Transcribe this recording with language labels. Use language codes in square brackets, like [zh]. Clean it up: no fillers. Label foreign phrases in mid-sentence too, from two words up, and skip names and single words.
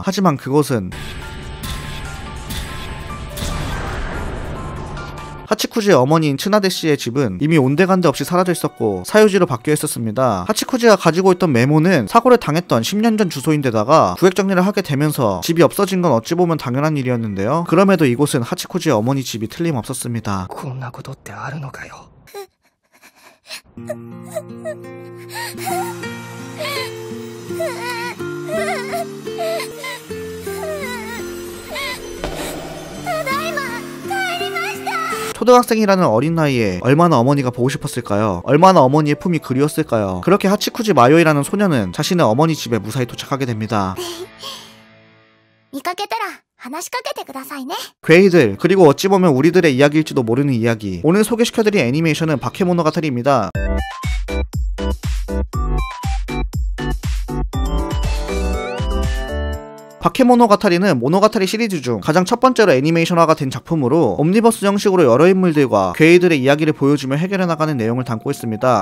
[ko] 하지만 그곳은 하치쿠지의 어머니인 츠나데 씨의 집은 이미 온데간데 없이 사라져 있었고 사유지로 바뀌어 있었습니다. 하치쿠지가 가지고 있던 메모는 사고를 당했던 10년 전 주소인데다가 구획 정리를 하게 되면서 집이 없어진 건 어찌 보면 당연한 일이었는데요. 그럼에도 이곳은 하치쿠지의 어머니 집이 틀림없었습니다. [ja] こんなことってあるのかよ。 [ko] 초등학생이라는 어린 나이에 얼마나 어머니가 보고 싶었을까요? 얼마나 어머니의 품이 그리웠을까요? 그렇게 하치쿠지 마요이라는 소녀는 자신의 어머니 집에 무사히 도착하게 됩니다. [ja] 見かけたら話しかけてくださいね。 [ko] 괴이들, 그리고 어찌 보면 우리들의 이야기일지도 모르는 이야기. 오늘 소개시켜드린 애니메이션은 바케모노가타리입니다. 바케모노가타리는 모노가타리 시리즈 중 가장 첫 번째로 애니메이션화가 된 작품으로 옴니버스 형식으로 여러 인물들과 괴이들의 이야기를 보여주며 해결해 나가는 내용을 담고 있습니다.